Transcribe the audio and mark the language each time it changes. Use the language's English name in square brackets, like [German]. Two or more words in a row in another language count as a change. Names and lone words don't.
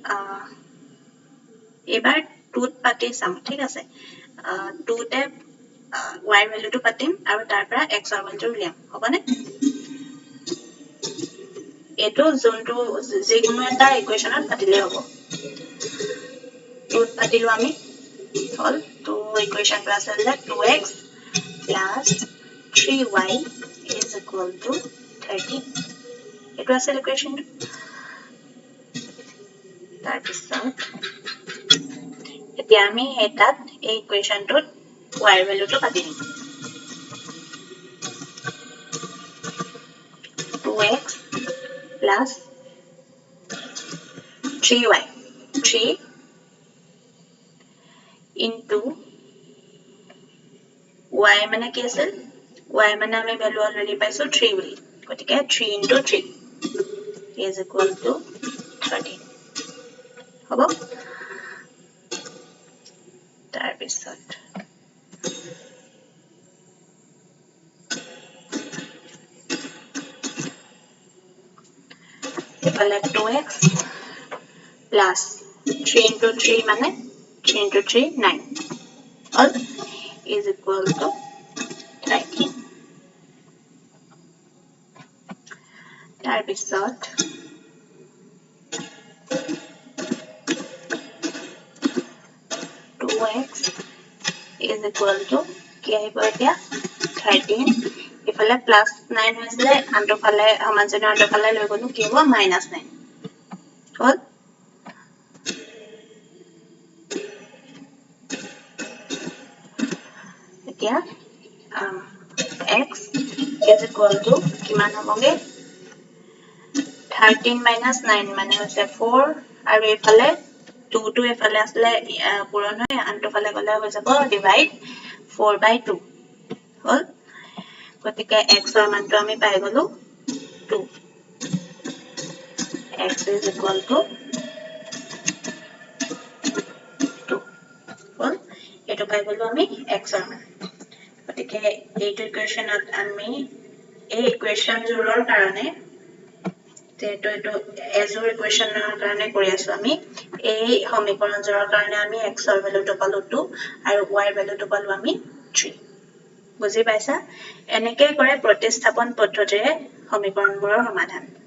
[Assamese] এবাৰ 2 ত পাতি চাম ঠিক আছে 2 তে y এর ভ্যালুটো পাতিম আৰু তাৰ পৰা x এর ভ্যালুটো উলিয়াম হবনে এটো জোনটো যে কোনো এটা ইকুয়েশনত পাতিলে হ'ব 2 ত পাতিলো আমি হল তো ইকুয়েশনটো আছে [English] 2x plus 3y is equal to 13 [Assamese] এটো আছে ইকুয়েশন তাৰ পিছত এতিয়া আমি এটাত এই ইকুয়েশনটোত y এর ভ্যালুটো পাতি দিম [English] 2x plus 3y 3 into y [Assamese] মানে কি আছিল y মানে আমি ভ্যালু অলৰেডি পাইছো 3 বুলি গতিকে [English] 3 into 3 is equal to 13 [Assamese] হ'ব তাৰ পিছত এফালে [English] 2x plus 3 into 3 [Assamese] মানে [English] 3 into 3 9 all is equal to 13 [Assamese] তাৰ পিছত [English] 2x is equal to [Assamese] কি আহিব এতিয়া 13 ইফালে প্লাস 9 হৈছিলে আনটো ফালে সমানজনৰ আনটো ফালে লৈ গলো কি হ'ব -9 হ'ল এতিয়া [English] x is equal to [Assamese] কিমান হ'বগে [English] 13 minus 9 [Assamese] মানে হৈছে 4 আৰু ইফালে 2 to এফালে আসলে পূৰণ হৈ আনটো ফালে গলে হৈ যাব ডিভাইড 4/2 হল গতিকে x ৰ মানটো আমি পাই গলো 2 [English] x is equal to 2 [Assamese] হল এটো পাই গলো আমি x ৰ মান গতিকে এইটো ইকুৱেচনত আমি এই ইকুৱেচন জোৰৰ কাৰণে এটো এজৰ ইকুৱেচনৰ কাৰণে কৰি আছো আমি এই সমীকৰণ জোৰৰ কাৰণে আমি x ৰ ভ্যালুটো পালো 2 আৰু y ৰ ভ্যালুটো পালো আমি 3 বুজি পাইছা এনেকৈ কৰে প্ৰতিস্থাপন পদ্ধতিৰে সমীকৰণবোৰৰ সমাধান